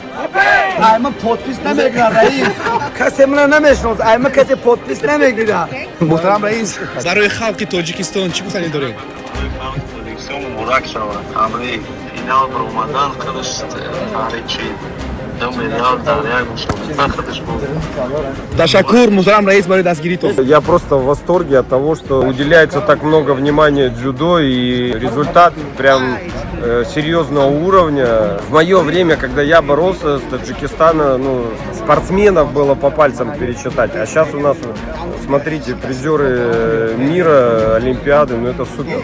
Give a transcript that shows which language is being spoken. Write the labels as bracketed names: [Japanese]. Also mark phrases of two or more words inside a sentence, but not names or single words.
[Tajik] Айма подпис намекунад, раис. Касе мана намешнос, айма касе подпис намегирад. Муҳтарам раис, барои халқи Тоҷикистон чӣ гуфтанӣ доред? муборак шавад. Ҳамраи финал баромадан худаш таҳричи Ташаккур, муҳтарам раис, барои дастгиритон. [Russian] Я просто в восторге от того, что уделяется так много внимания дзюдо, и результат прям серьезного уровня. В мое время, когда я боролся с Таджикистана, спортсменов было по пальцам пересчитать. А сейчас у нас, смотрите, призеры мира, Олимпиады, это супер.